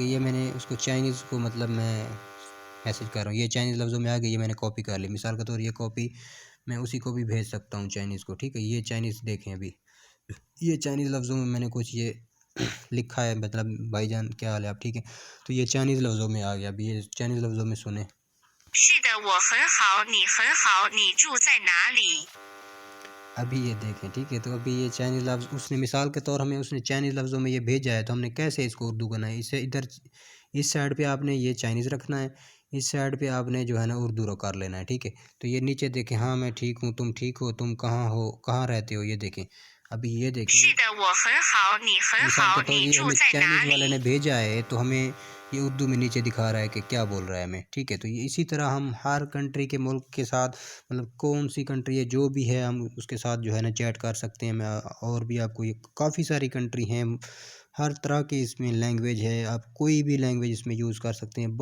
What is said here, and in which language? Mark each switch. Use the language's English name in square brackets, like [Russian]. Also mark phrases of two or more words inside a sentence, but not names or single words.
[Urdu] یہ میں نے اس کو چائنیز کو مطلب میں میسج کر رہا ہوں، یہ چائنیز لفظوں میں آ گئی، یہ میں نے کاپی کر لی. مثال کے طور یہ کاپی میں اسی کو بھی بھیج سکتا ہوں چائنیز کو، ٹھیک ہے. یہ چائنیز دیکھیں ابھی یہ چائنیز لفظوں میں میں نے کچھ یہ لکھا ہے، مطلب بھائی جان کیا حال ہے، آپ ٹھیک ہے. تو یہ چائنیز لفظوں میں آ گیا۔ ابھی یہ چائنیز لفظوں میں سنے. [Chinese] 是的，我很好，你很好，你住在哪里？ [Urdu] ابھی یہ دیکھیں، ٹھیک ہے. تو ابھی یہ چائنیز لفظ اس نے مثال کے طور ہمیں اس نے چائنیز لفظوں میں یہ بھیجا ہے، تو ہم نے کیسے اس کو اردو کرنا ہے. اسے ادھر اس سائیڈ پہ آپ نے یہ چائنیز رکھنا ہے، اس سائیڈ پہ آپ نے جو ہے نا اردو کر لینا ہے، ٹھیک ہے. تو یہ نیچے دیکھیں، ہاں میں ٹھیک ہوں، تم ٹھیک ہو، تم کہاں ہو، کہاں رہتے ہو، یہ دیکھیں. ابھی یہ دیکھیں, [Chinese] 是的，我很好，你很 [Urdu] مثال کے [Chinese] 好， [Urdu] तौर [Chinese] 你 [Urdu] ये [Chinese] 住 [Urdu] हमें [Chinese] 在哪 [Urdu] چائنیز والے [Chinese] 里？ [Urdu] نے بھیجا ہے تو ہمیں یہ اردو میں نیچے دکھا رہا ہے کہ کیا بول رہا ہے ہمیں، ٹھیک ہے. تو یہ اسی طرح ہم ہر کنٹری کے ملک کے ساتھ، مطلب کون سی کنٹری ہے جو بھی ہے، ہم اس کے ساتھ جو ہے نا چیٹ کر سکتے ہیں. میں اور بھی آپ کو یہ کافی ساری کنٹری ہیں، ہر طرح کی اس میں لینگویج ہے، آپ کوئی بھی لینگویج اس میں یوز کر سکتے ہیں.